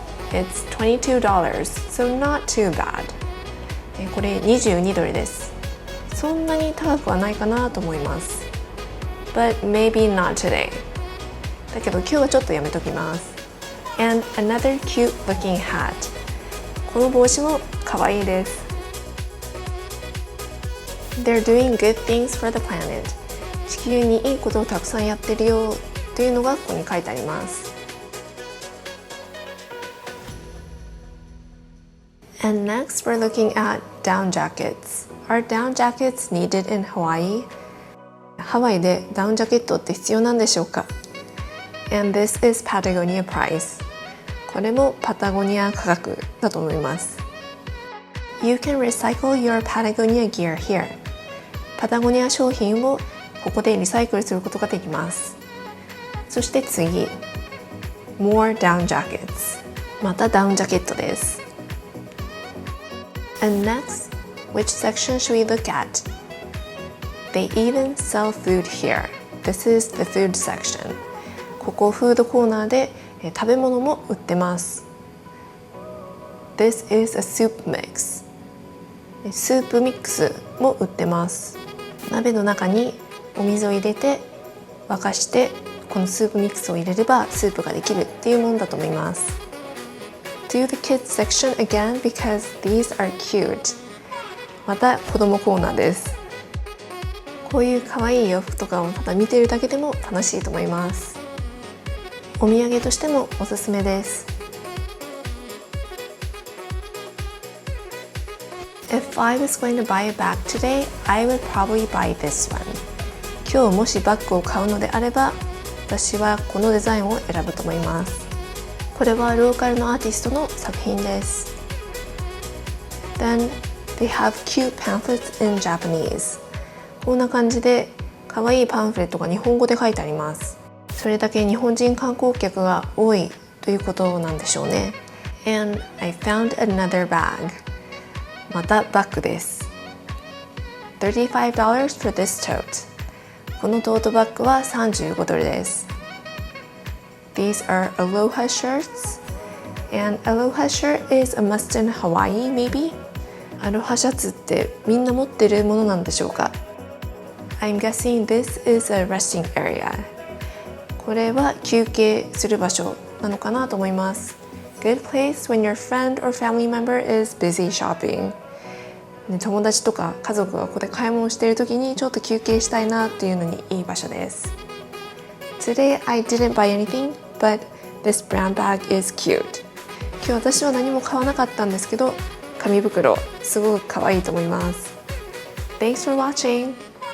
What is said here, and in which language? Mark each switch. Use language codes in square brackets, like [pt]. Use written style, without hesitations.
[en] It's $22, so not too bad. [ja] これ$22です。そんなに高くはないかなと思います。 [en] But maybe not today. [ja] だけど今日はちょっとやめときます。 [en] And another cute looking hat. [ja] この帽子も可愛いです。 [en] They're doing good things for the planet. [ja] 地球にいいことをたくさんやってるよというのがここに書いてあります。 [en] And next we're looking at down jackets. Are down jackets needed in Hawaii? [ja] ハワイでダウンジャケットって必要なんでしょうか？ [en] And this is Patagonia price. [ja] これもパタゴニア価格だと思います。 [en] You can recycle your Patagonia gear here. [ja] パタゴニア商品をここでリサイクルすることができます。そして次、 [en] More down jackets. [ja] またダウンジャケットです。 [en] And next, which section should we look at? They even sell food here. This is the food section. [ja] ここフードコーナーで食べ物も売ってます。 [en] This is a soup mix. [ja] スープミックスも売ってます。鍋の中にお水を入れて沸かして、このスープミックスを入れればスープができるっていうものだと思います。 [en] Do the kids section again because these are cute. [ja] また子供コーナーです。こういう可愛い洋服とかをただ見ているだけでも楽しいと思います。お土産としてもおすすめです。 [en] If I was going to buy a bag today, I would probably buy this one. [ja] 今日もしバッグを買うのであれば、私はこのデザインを選ぶと思います。これはローカルのアーティストの作品です。 [en] Then they have cute pamphlets in Japanese. [ja] こんな感じで可愛いパンフレットが日本語で書いてあります。それだけ日本人観光客が多いということなんでしょうね。 [en] And I found another bag. [ja] またバッグです。 [en] $35 for this tote. [ja] このトートバッグは$35です。 [en] These are Aloha Shirts. And Aloha shirt is a must in Hawaii, maybe? [ja] アロハシャツってみんな持ってるものなんでしょうか？ [en] I'm guessing this is a resting area. [ja] これは休憩する場所なのかなと思います。 [en] Good place when your friend or family member is busy shopping. [ja] 友達とか家族がここで買い物しているときにちょっと休憩したいなっていうのにいい場所です。 [en] Today I didn't buy anything, but this brown bag is cute. [ja] 今日私は何も買わなかったんですけど、紙袋すごく可愛いと思います。 [en] Thanks for watching!